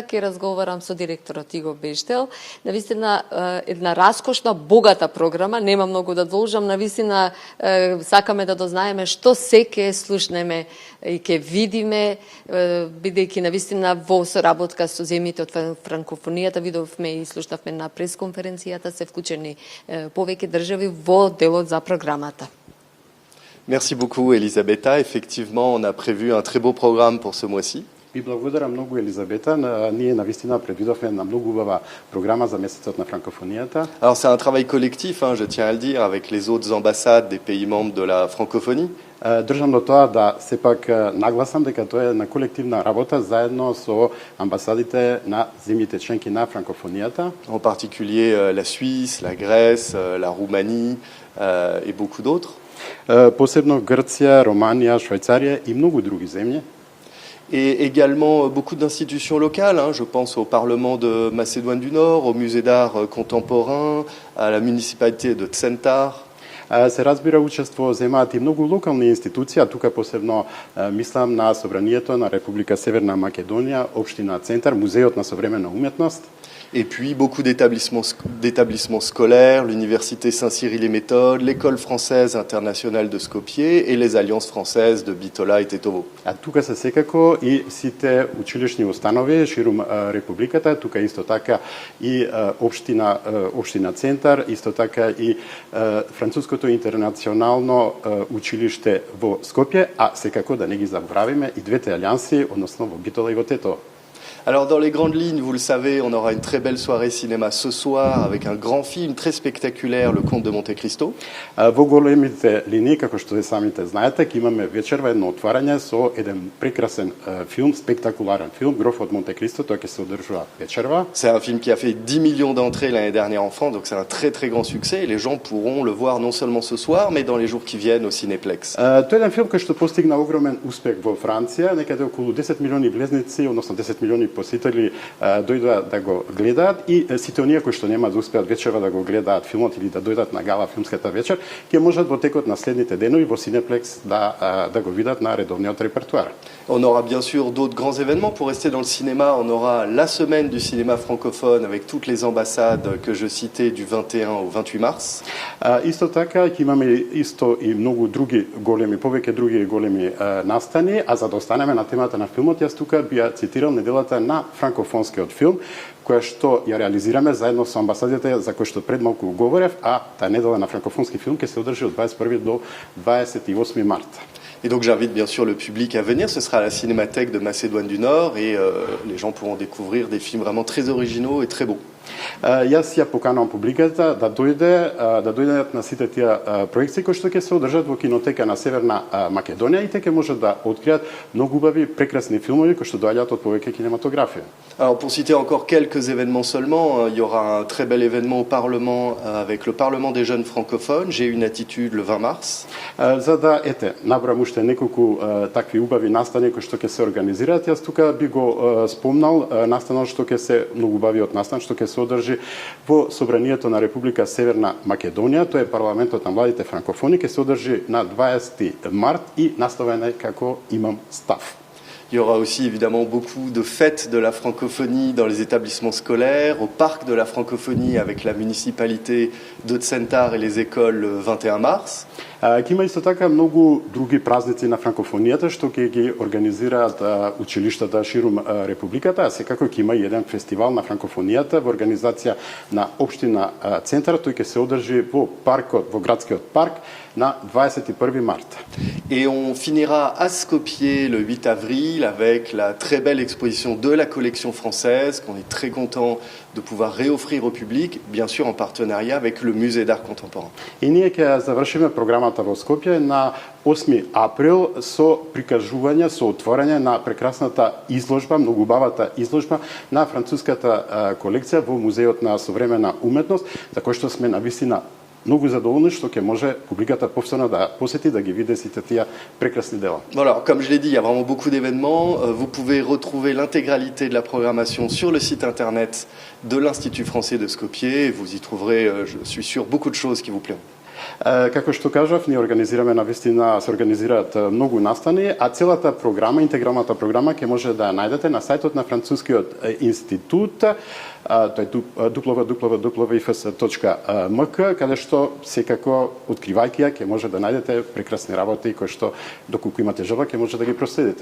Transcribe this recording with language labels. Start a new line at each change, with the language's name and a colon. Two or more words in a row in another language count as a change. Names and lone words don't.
Macedonian: Ке разговарам со директорот Иго Бештел. Навистина една раскошна, богата програма, нема многу да должам, навистина сакаме да дознаеме што се ке слушнеме и ке видиме, бидејќи навистина во соработка со земјите од франкофонијата видовме и слушнавме на пресконференцијата се вклучени повеќе држави во делот за програмата.
French: Merci beaucoup, Elisabetta. Effectivement, on a prévu un très beau programme pour ce mois-ci.
Macedonian: Ви благодарам многу, Елизабета. Ние навистина предвидовме една многу убава програма за месецот на франкофонијата.
French: Alors c'est un travail collectif, je tiens à le dire, avec les autres ambassades des pays membres de la francophonie.
Macedonian: Држам до тоа да сепак нагласам дека тоа е една колективна работа заедно со амбасадите на земјите членки на франкофонијата.
French: En particulier la Suisse, la Grèce, la Roumanie et beaucoup d'autres.
Macedonian: Посебно Грција, Романија, Швајцарија и многу други земји.
French: Et également beaucoup d'institutions locales, je pense au Parlement de Macédoine du Nord, au Musée d'art contemporain, à la municipalité de Centar.
Macedonian: Се разбира учество земаат и многу локални институции, а тука посебно мислам на Собранието на Република Северна Македонија, Општина Центар, Музеот на современа уметност.
French: Et puis beaucoup d'établissements scolaires, l'université Saint-Cyril-et-Méthode, l'école française internationale de Skopje et les alliances françaises de Bitola et Tetovo.
Macedonian: А тука се секако и сите училишни установи ширум републиката, тука исто така и општина Центар, исто така и Француското интернационално училиште во Скопје, а секако да не ги забравиме и двете алијанси, односно во Битола и во Тетово.
French: Alors dans les grandes lignes, vous le savez, on aura une très belle soirée cinéma ce soir avec un grand film très spectaculaire, Le Comte de Monte Cristo.
Macedonian: Во големите линии, како што самите знаете, ќе имаме вечерва едно отварање со еден прекрасен филм, спектакуларен филм, Гроф од Монте Кристо, тоа ќе се одржува вечерва.
French: C'est un film qui a fait 10 millions d'entrées l'année dernière en France, donc c'est un très très grand succès et les gens pourront le voir non seulement ce soir, mais dans les jours qui viennent au Cineplex.
Macedonian: Тоа е еден филм кој што постигна огромен успех во Франција, некаде околу 10 милиони влезници, односно 10 милиони посетители дојдоа да го гледаат и сите оние кои што нема да успеат вечерва да го гледаат филмот или да дојдат на гала филмската вечер, ќе можат во текот на следните денови во Cineplex да го видат на редовниот репертуар.
French: On aura bien sûr d'autres grands événements. Pour rester dans le cinéma, on aura la semaine du cinéma francophone avec toutes les ambassades que je citais du 21 au 28 mars.
Macedonian: Исто така ќе имаме исто и многу други големи, повеќе други големи настани, а за да останеме на темата на филмот, јас тука би ја цитирал неделата на франкофонскиот филм, која што ја реализираме заедно со амбасадите за кој што пред малку говорев, а таа недела на франкофонски филм ќе се одржи од 21 до 28 март.
French: Et donc j'invite bien sûr le public à venir, ce sera à la Cinémathèque de Macédoine du Nord et les gens pourront découvrir des films vraiment très originaux et très beaux.
Macedonian: Јас ја поканувам публиката да дојдат на сите тие проекции кои што ќе се одржат во кинотека на Северна Македонија и те ќе можат да откријат многу убави, прекрасни филмови кои што доаѓаат од повеќе кинематографија.
French: Alors pour citer encore quelques événements seulement, il y aura un très bel événement au Parlement avec le Parlement des jeunes francophones, J'ai une attitude le 20 mars.
Macedonian: За да набрам уште неколку такви убави настани кои што ќе се организираат, јас тука би го спомнал настанот што ќе се многу убавиот настан што ќе се одржи во Собранието на Република Северна Македонија, тоа е парламентот на младите франкофони, ќе се одржи на 20 март и наставен е како имам став.
French: Il y aura aussi évidemment beaucoup de fêtes de la francophonie dans les établissements scolaires, au parc de la francophonie avec la municipalité de Centar et les écoles le 21 mars.
Macedonian: Ќе има исто така многу други празници на франкофонијата што ќе ги организираат училиштата ширум републиката, а секако ќе има и еден фестивал на франкофонијата во организација на општина Центар, тој ќе се одржи во паркот, во градскиот парк на 21 март.
French: Et on finira à Skopje le 8 avril avec la très belle exposition de la collection française qu'on est très content de pouvoir réoffrir au public, bien sûr en partenariat avec le Musée d'art contemporain.
Macedonian: И ние ќе завршиме програмата во Скопје на 8 април со прикажување, со отворање на прекрасната изложба, многу убавата изложба на француската колекција во Музеот на современа уметност, за кој што сме навистина многу задоволни што ќе може публиката повторно да посети, да ги види сите тие прекрасни дела.
French: Voilà, comme je l'ai dit, il y a vraiment beaucoup d'événements. Vous pouvez retrouver l'intégralité de la programmation sur le site internet de l'Institut français de Skopje. Vous y trouverez, je suis sûr, beaucoup de choses qui vous plairont.
Macedonian: Како што кажав, ние организираме навистина, се организираат многу настани, а целата програма, интегралната програма ќе може да ја најдете на сајтот на Францускиот институт, тој е www.ifs.mk, каде што секако откривајќи ја ќе може да најдете прекрасни работи кои што доколку имате желба ќе може да ги проследите.